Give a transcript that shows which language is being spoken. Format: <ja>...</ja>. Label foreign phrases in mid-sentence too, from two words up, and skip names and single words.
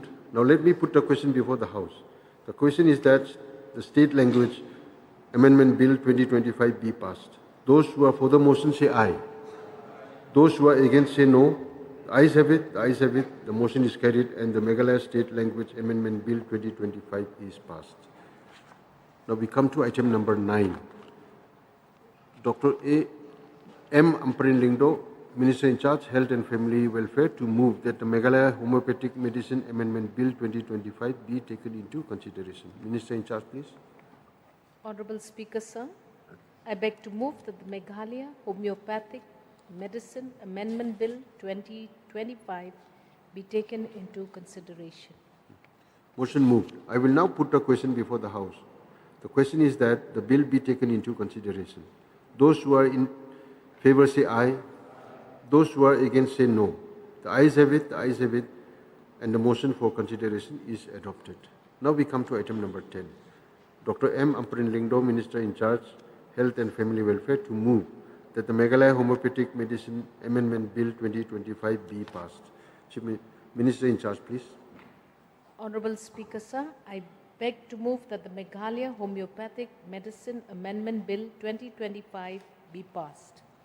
<en>Now let me put the question before the House. The question is that the State Language Amendment Bill 2025 be passed. Those who are for the motion say aye. Those who are against say no. The ayes have it. The ayes have it. The motion is carried and the Meghalaya State Language Amendment Bill 2025 is passed. Now we come to item number 9. Dr. M. Amparin Lingdo, Minister in charge, Health and Family Welfare, to move that the Meghalaya Homeopathic Medicine Amendment Bill 2025 be taken into consideration. Minister in charge, please. Honorable Speaker, sir, I beg to move that the Meghalaya Homeopathic Medicine Amendment Bill 2025 be taken into consideration. Motion moved. I will now put a question before the House. The question is that the bill be taken into consideration. Those who are in favor say aye. Those who are against say no. The ayes have it. The ayes have it. And the motion for consideration is adopted. Now we come to item number 10. Dr. M. Amparin Lingdo, Minister in charge, Health and Family Welfare, to move that the Meghalaya Homeopathic Medicine Amendment Bill 2025 be passed. Chief Minister in charge, please. Honorable Speaker, sir, I beg to move that the Meghalaya Homeopathic Medicine Amendment Bill 2025 be passed.</en>